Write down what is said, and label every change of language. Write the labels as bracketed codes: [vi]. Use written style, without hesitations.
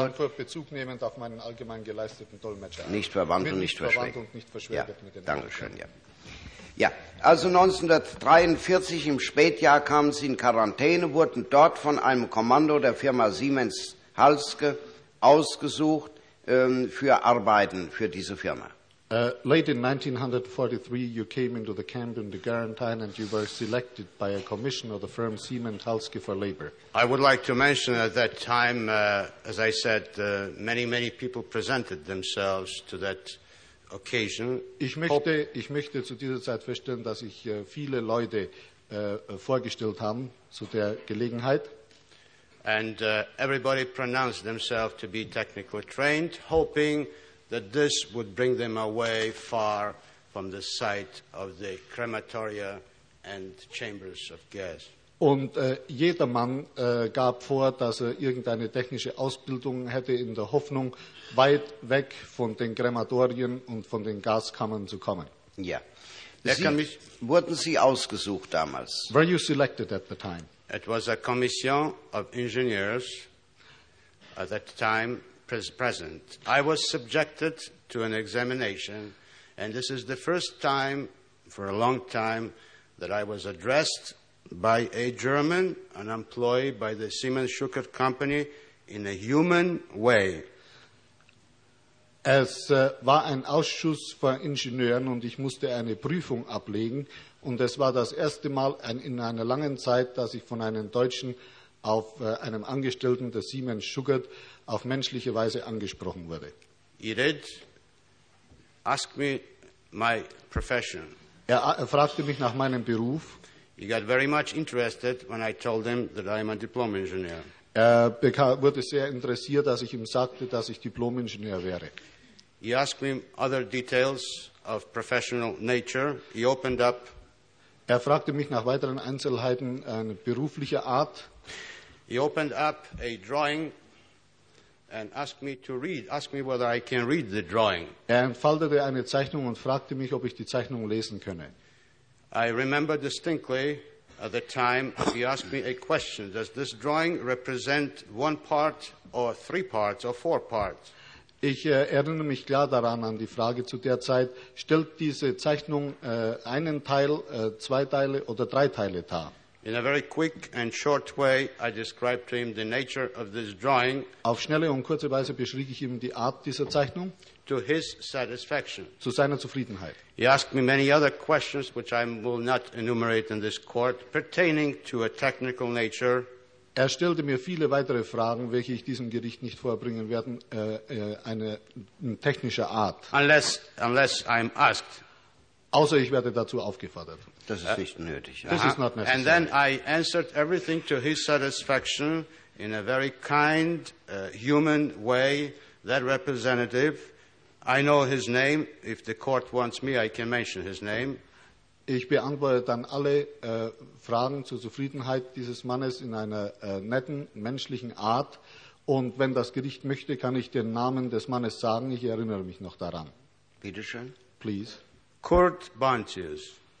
[de] Frankfurt, Bezug nehmend auf meinen allgemein geleisteten Dolmetscher. Nicht verwandt und nicht verschwägert. Verwandt und nicht verschwägert. Ja, mit den Dankeschön, Menschen. Ja, also 1943 im Spätjahr kamen Sie in Quarantäne, wurden dort von einem Kommando der Firma Siemens Halske ausgesucht, für Arbeiten für diese Firma. [en] Late in 1943, you came into the camp in the quarantine and you were selected by a commission of the firm Siemens-Halske for labor. I would like to mention at that time, as I said, many people presented themselves to that occasion. [de] Ich möchte zu dieser Zeit feststellen, dass sich viele Leute vorgestellt haben zu der Gelegenheit. [en] And everybody pronounced themselves to be technically trained, hoping that this would bring them away far from the site of the crematoria and chambers of gas. [de] Und jedermann gab vor, dass er irgendeine technische Ausbildung hätte, in der Hoffnung, weit weg von den Krematorien und von den Gaskammern zu kommen. Ja. Wurden Sie ausgesucht damals? [en] Were you selected at the time? It was a commission of engineers at that time present. I was subjected to an examination, and this is the first time for a long time that I was addressed by a German, an employee by the Siemens Schuckert company, in a human way. [de] Es war ein Ausschuss von Ingenieuren und ich musste eine Prüfung ablegen. Und es war das erste Mal in einer langen Zeit, dass ich von einem Deutschen auf einem Angestellten der Siemens Schuckert auf menschliche Weise angesprochen wurde. [en] He did ask me my profession. [de] Er fragte mich nach meinem Beruf. [en] He got very much interested when I told him that I am a diplom engineer. [de] Er wurde sehr interessiert, als ich ihm sagte, dass ich Diplom-Ingenieur wäre. [en] He asked me other details of professional nature. He opened up. [de] Er fragte mich nach weiteren Einzelheiten beruflicher Art. [en] He opened up a drawing and asked me to read, asked me whether I can read the drawing. [de] Er entfaltete eine Zeichnung und fragte mich, ob ich die Zeichnung lesen könne. [en] I remember distinctly at the time he asked me a question. Does this drawing represent one part or three parts or four parts? [de] Ich erinnere mich klar daran an die Frage zu der Zeit, stellt diese Zeichnung einen Teil, zwei Teile oder drei Teile dar? [en] In a very quick and short way, I described to him the nature of this drawing. [de] Auf schnelle und kurze Weise beschrieb ich ihm die Art dieser Zeichnung. [en] To his satisfaction. [de] Zu seiner Zufriedenheit. [en] He asked me many other questions, which I will not enumerate in this court, pertaining to a technical nature. [de] Er stellte mir viele weitere Fragen, welche ich diesem Gericht nicht vorbringen werde, eine technische Art. [en] Unless I'm asked. [de] Außer ich werde dazu aufgefordert. Das ist nicht nötig. [en] This is not necessary. And then I answered everything to his satisfaction in a very kind, human way, that representative. I know his name. If the court wants me, I can mention his name. [de] Ich beantworte dann alle Fragen zur Zufriedenheit dieses Mannes in einer netten, menschlichen Art. Und wenn das Gericht möchte, kann ich den Namen des Mannes sagen. Ich erinnere mich noch daran. Bitte schön. [en] Please. [de] Kurt Bontius.